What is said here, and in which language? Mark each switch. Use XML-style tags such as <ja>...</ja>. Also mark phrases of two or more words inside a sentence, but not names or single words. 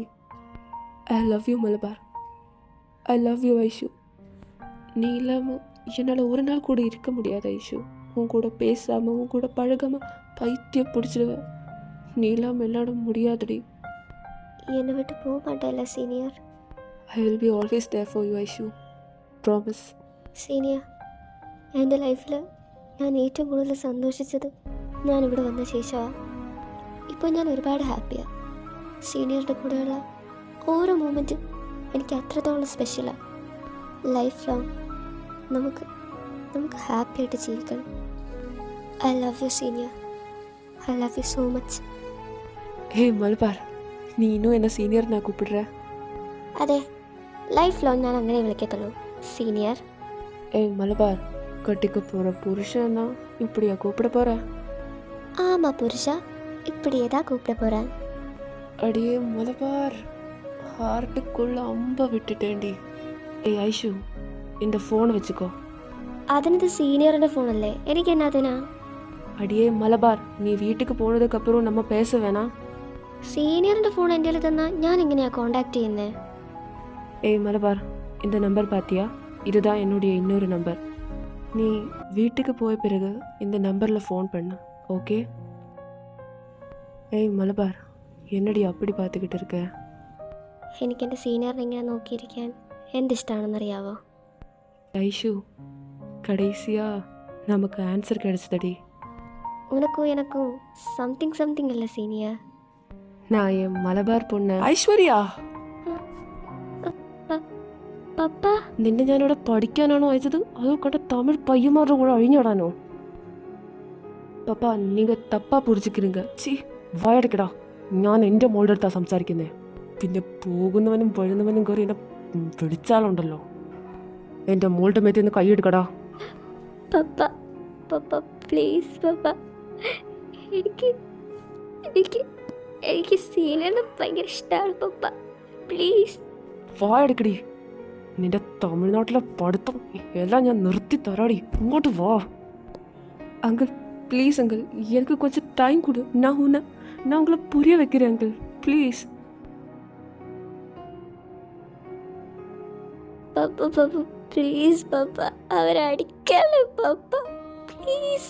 <en>I love you மலபார், I love you ஐஷு.</en> <ta>நீ இல்லாமல் என்னால் ஒரு நாள் கூட இருக்க முடியாது ஐஷு. உன் கூட பேசாமல் உன் கூட பழகாமல் பைத்தியம் பிடிச்சிடுவேன். நீ இல்லாமல் என்னால முடியாதுடி. என்னை விட்டு போக மாட்டேன்ல சீனியர்?</ta> <en>I will be always there for you ஐஷு, promise.</en> <ml>സീനിയർ, എൻ്റെ ലൈഫിൽ ഞാൻ ഏറ്റവും കൂടുതൽ സന്തോഷിച്ചത് ഞാനിവിടെ വന്ന ശേഷമാണ്. ഇപ്പോൾ ഞാൻ ഒരുപാട് ഹാപ്പിയാണ്. സീനിയറുടെ കൂടെയുള്ള ഓരോ മൂമെൻറ്റും എനിക്ക് അത്രത്തോളം സ്പെഷ്യലാണ്.</ml> <en>life long</en> <ml>നമുക്ക് ഹാപ്പിയായിട്ട് ജീവിക്കണം.</ml> <en>I love you സീനിയർ, I love you so much.</en> <ta>ഏയ് മലബാർ, നീ இன்னும் என்ன സീനിയർ நான் கூப்பிடுற?</ta> <ml>അതെ,</ml> <en>life long</en> <ml>ഞാൻ അങ്ങനെ വിളിക്കത്തുള്ളൂ, സീനിയർ.</ml> <ta>ஏய் மலபார், கட்டிக்க போகிற புருஷன்னா இப்படியா கூப்பிட போகிற? ஆமாம் புருஷா, இப்படியே தான் கூப்பிட போகிறேன். அடியே மலபார், ஹார்ட்டுக்குள்ள அம்ப விட்டுட்டேன்டி. ஏய் ஐஷு, இந்த ஃபோனை வச்சுக்கோ.</ta> <ml>അതിനത് സീനിയറിൻ്റെ ഫോണല്ലേ, എനിക്ക് എന്നാത്തിനാ?</ml> <ta>அடியே மலபார், நீ வீட்டுக்கு போனதுக்கப்புறம் நம்ம பேச வேணாம்.</ta> <ml>സീനിയറിൻ്റെ ഫോൺ എൻ്റെ കയ്യിൽ തന്നാൽ ഞാൻ എങ്ങനെയാണ് കോണ്ടാക്ട് ചെയ്യുന്നത്?</ml> <ta>ஏய் மலபார், இந்த நம்பர் பார்த்தியா? இதுதான் என்னுடைய இன்னொரு நம்பர். நீ வீட்டுக்கு போய பிறகு இந்த நம்பரில் ஃபோன் பண்ணு, ஓகே? ஏய் மலபார், என்னடி அப்படி பார்த்துக்கிட்டு இருக்க?</ta> <ml>എനിക്ക് എൻ്റെ സീനിയറിനെ ഇങ്ങനെ നോക്കിയിരിക്കാൻ എന്തിഷ്ടമാണെന്നറിയാവോ?</ml> <ta>ஐஷு, கடைசியாக நமக்கு ஆன்சர் கிடைச்சதடி. உனக்கும் எனக்கும் சம்திங் இல்லை சீனியர். நான் என் மலபார் பொண்ணு ஐஸ்வர்யா.</ta> <ml>പപ്പ, നിന്നെ ഞാനിവിടെ പഠിക്കാനാണോ അയച്ചത്, അതോ കണ്ട തമിഴ് പയ്യന്മാരുടെ കൂടെ അഴിഞ്ഞിടാനോ? പപ്പ, നിങ്ങൾ</ml> <ta>தப்பா புடிச்சிருக்குக.</ta> <ml>ചീ, വായടക്കടാ. ഞാൻ എൻ്റെ മോളുടെ അടുത്താണ് സംസാരിക്കുന്നത്. പിന്നെ പോകുന്നവനും വരുന്നവനും കയറി എന്നെ വിളിച്ചാലുണ്ടല്ലോ, എൻ്റെ മോളുടെ മേത്തിൽ നിന്ന് കൈയെടുക്കടാ. പപ്പ പപ്പ പ്ലീസ് പപ്പ, എനിക്ക് സീനിയറിനെ ഭയങ്കര ഇഷ്ടമാണ് പപ്പ, പ്ലീസ്. വായടക്കടി. നിന്റെ തമിഴ്നാട്ടിലെ പഠിത്തം എല്ലാം ഞാൻ നിർത്തി തരാടി. ഇങ്ങോട്ട് വാ.</ml> <en>uncle please uncle,</en> <ta>எனக்கு கொஞ்சம் டைம் கொடு. நான் உங்களை புரிய வைக்கிறேன்</ta> <en>uncle, please.</en> <ml>പപ്പ പ്ലീസ് പപ്പ, അവരടിക്കല്ലേ പപ്പ, പ്ലീസ്.</ml>